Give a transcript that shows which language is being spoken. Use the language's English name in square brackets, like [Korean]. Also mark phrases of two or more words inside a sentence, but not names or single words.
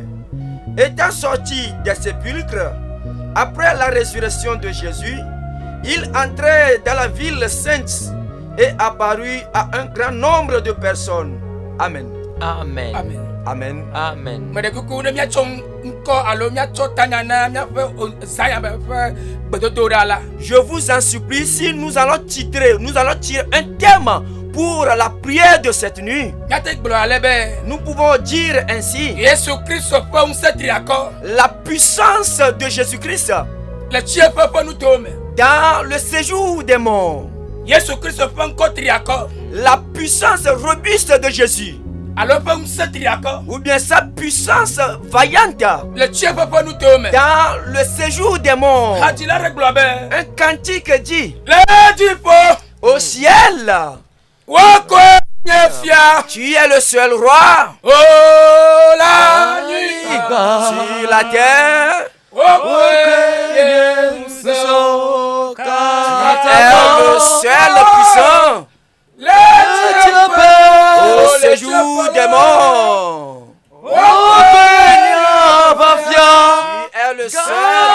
[French] Étant sortis des sépulcres, après la résurrection de Jésus, il entrait dans la ville sainte et apparut à un grand nombre de personnes. Amen. Amen. Amen. Amen. Amen. Je vous en supplie, si nous allons tirer un thème pour la prière de cette nuit, [Ewe] Yate gblɔ ale be. [French] nous pouvons dire ainsi, [Ewe] Yesu Kristo ƒe ŋusẽ tri akɔ. [French] la puissance de Jésus-Christ [Ewe] Le tsiẽƒe ƒe nutowo me. [French] dans le séjour des morts, [Ewe] Yesu Kristo ƒe ŋkɔ tri akɔ. [French] la puissance robuste de Jésus, [Ewe] Alo ƒe ŋusẽ tri akɔ. [French] ou bien sa puissance vaillante [Ewe] Le tsiẽƒe ƒe nutowo me. [French] dans le séjour des morts. [Ewe] Hadzila ɖe gblɔ be. [French] Un cantique dit, [Ewe] Le dziƒo. [French] au ciel, [Ewe] Wokoe nye fia. [French] tu es le seul roi. [Ewe] O la anyigba. [French] Sur la terre, [Ewe] Wokoe nye ŋusẽ. [French] tu es le seul puissant. [Ewe] Le dziƒo. [French] Au séjour des morts, [Ewe] Wokoe [French] tu es le seul.